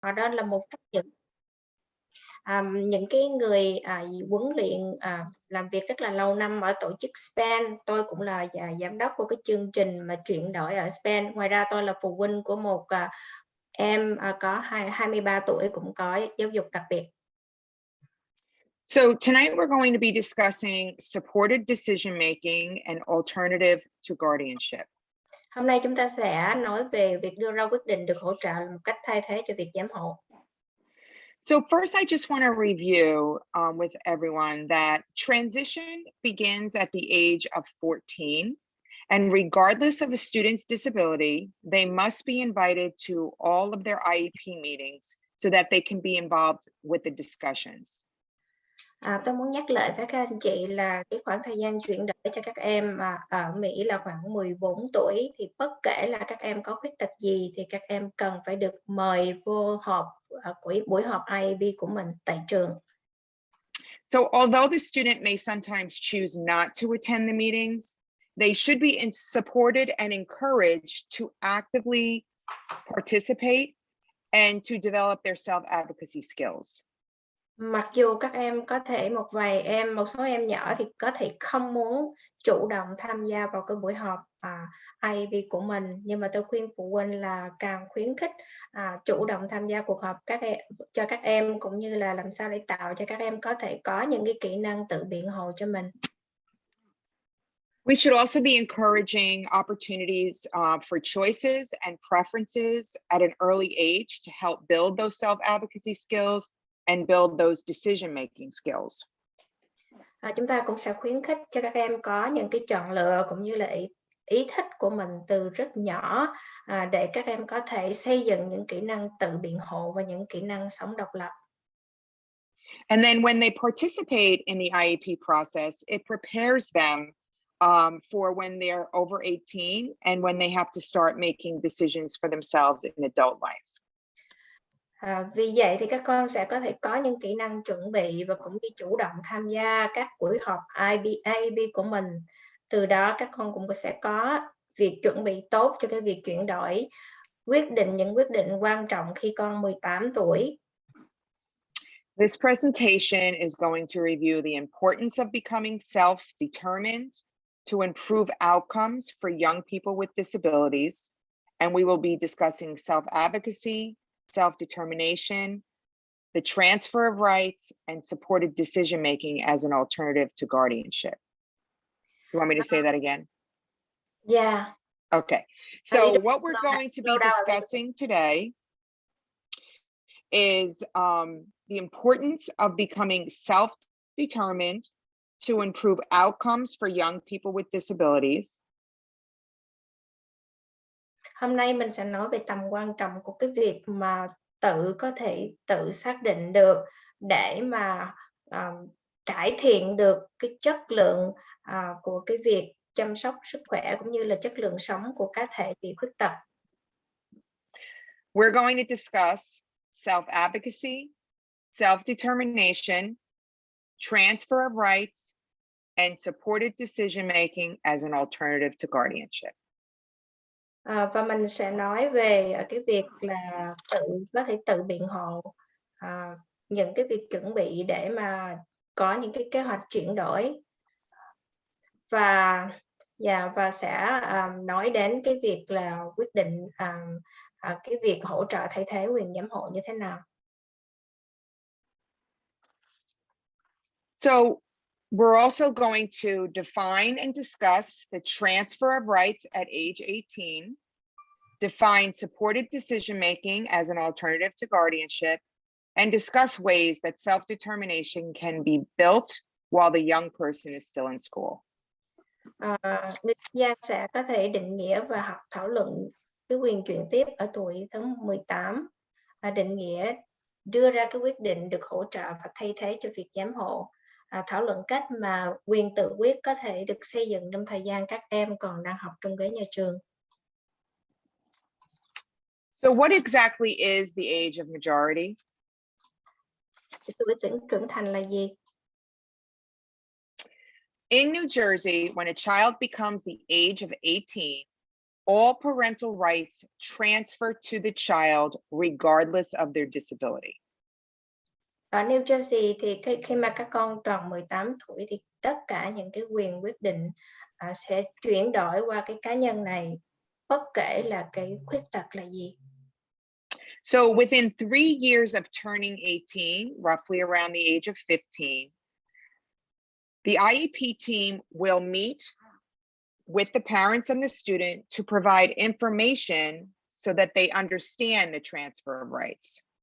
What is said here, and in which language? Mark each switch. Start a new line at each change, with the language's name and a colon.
Vietnamese: Đó là một trong những cái người huấn luyện làm việc rất là lâu năm ở tổ chức Spain. Tôi cũng là giám đốc của cái chương trình mà chuyển đổi ở Spain. Ngoài ra tôi là phụ huynh của một em có 23 tuổi cũng có giáo dục đặc biệt.
English: So tonight we're going to be discussing supported decision making and alternative to guardianship.
Vietnamese: Hôm nay chúng ta sẽ nói về việc đưa ra quyết định được hỗ trợ là một cách thay thế cho việc giám hộ.
English: So first, I just want to review with everyone that transition begins at the age of 14, and regardless of a student's disability, they must be invited to all of their IEP meetings so that they can be involved with the discussions.
Vietnamese: Tôi muốn nhắc lại với các anh chị là cái khoảng thời gian chuyển đổi cho các em ở Mỹ là khoảng 14 tuổi, thì bất kể là các em có khuyết tật gì thì các em cần phải được mời vô họp của buổi họp IEP của mình tại trường.
English: So although the student may sometimes choose not to attend the meetings, they should be supported and encouraged to actively participate and to develop their self-advocacy skills.
Vietnamese: Mặc dù các em có thể một số em nhỏ thì có thể không muốn chủ động tham gia vào cái buổi họp IEP của mình, nhưng mà tôi khuyên phụ huynh là càng khuyến khích chủ động tham gia cuộc họp cho các em, cũng như là làm sao để tạo cho các em có thể có những cái kỹ năng tự biện hộ cho mình.
English: We should also be encouraging opportunities for choices and preferences at an early age to help build those self-advocacy skills and build those decision-making skills.
Vietnamese: Chúng ta cũng sẽ khuyến khích cho các em có những cái chọn lựa cũng như là ý thích của mình từ rất nhỏ, để các em có thể xây dựng những kỹ năng tự biện hộ và những kỹ năng sống độc lập.
English: And then when they participate in the IEP process, it prepares them for when they're over 18 and when they have to start making decisions for themselves in adult life.
Vietnamese: Vì vậy thì các con sẽ có thể có những kỹ năng chuẩn bị và cũng như chủ động tham gia các buổi họp IEP của mình. Từ đó các con cũng sẽ có việc chuẩn bị tốt cho cái việc chuyển đổi, những quyết định quan trọng khi con 18 tuổi.
English: This presentation is going to review the importance of becoming self-determined to improve outcomes for young people with disabilities, and we will be discussing self-advocacy, self-determination, the transfer of rights, and supported decision-making as an alternative to guardianship. You want me to say that again? Yeah. Okay. So what we're going to be discussing today is the importance of becoming self-determined to improve outcomes for young people with disabilities.
Vietnamese: Hôm nay mình sẽ nói về tầm quan trọng của cái việc mà có thể tự xác định được để mà cải thiện được cái chất lượng của cái việc chăm sóc sức khỏe cũng như là chất lượng sống của cá thể bị khuyết tật.
English: We're going to discuss self-advocacy, self-determination, transfer of rights, and supported decision-making as an alternative to guardianship.
Vietnamese: Và mình sẽ nói về cái việc là có thể tự biện hộ, những cái việc chuẩn bị để mà có những cái kế hoạch chuyển đổi, và sẽ nói đến cái việc là quyết định cái việc hỗ trợ thay thế quyền giám hộ như thế nào.
English: So we're also going to define and discuss the transfer of rights at age 18, define supported decision-making as an alternative to guardianship, and discuss ways that self-determination can be built while the young person is still in school.
Vietnamese: Gia sẽ có thể định nghĩa và thảo luận cái quyền chuyển tiếp ở tuổi thứ 18, định nghĩa đưa ra cái quyết định được hỗ trợ và thay thế cho việc giám hộ, thảo luận cách mà quyền tự quyết có thể được xây dựng trong thời gian các em còn đang học trong ghế nhà trường.
English: So what exactly is the age of majority?
Vietnamese: Tuổi trưởng thành là gì?
English: In New Jersey, when a child becomes the age of 18, all parental rights transfer to the child regardless of their disability.
Vietnamese: Ở New Jersey thì khi mà các con tròn 18 tuổi thì tất cả những cái quyền quyết định sẽ chuyển đổi qua cái cá nhân này, bất kể là cái khuyết tật là gì.
English: So within 3 years of turning 18, roughly around the age of 15, the IEP team will meet with the parents and the student to provide information so that they understand the transfer of rights.